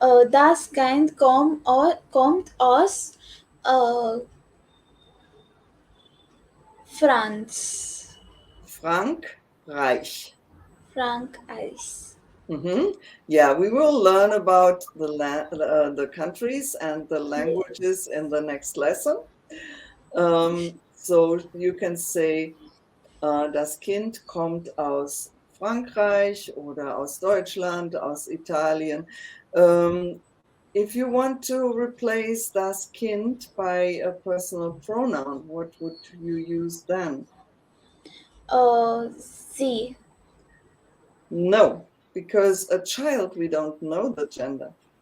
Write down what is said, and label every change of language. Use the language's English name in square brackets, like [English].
[German] Das Kind kommt aus äh, Franz. Frankreich. Frankreich. [English] Yeah, we will learn about the countries and the languages in the next lesson. So you can say, [German] das Kind kommt aus Frankreich oder aus Deutschland, aus Italien. [English] If you want to replace das Kind by a personal pronoun, what would you use then? [German] Sie. [English] No, because a child, we don't know the gender.